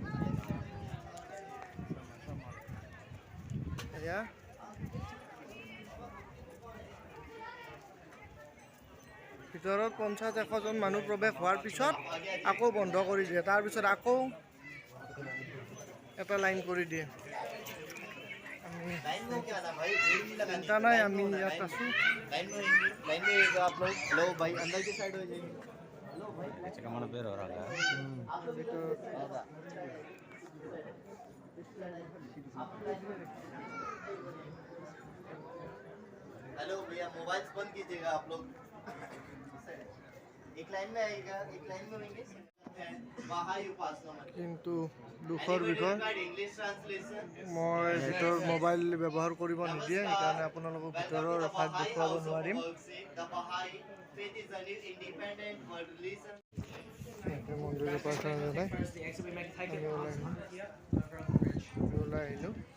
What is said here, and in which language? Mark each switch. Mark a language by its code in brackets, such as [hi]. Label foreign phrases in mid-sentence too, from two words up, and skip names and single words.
[as] এয়া ভিতৰত 50-100জন মানুহ প্ৰৱেশ হোৱাৰ পিছত আকৌ বন্ধ কৰি দিয়ে। তাৰপিছত আকৌ এটা লাইন কৰি দিয়ে। চিন্তা নাই, আমি ইয়াত আছোঁ। [hi] हेलो भैया, मोबाइल बंद कीजिएगा आप लोग। एक लाइन में आएगा, एक लाइन में होंगे। [as] কিন্তু দুখৰ বিষয়, মই ভিতৰত মোবাইল ব্যৱহাৰ কৰিব নিদিয়ে, সেইকাৰণে আপোনালোকক ভিতৰৰ ৰখাত দেখুৱাব নোৱাৰিম। মন্দিৰৰ প্ৰাৰ্থনা জনাই ওলাই আহিলোঁ।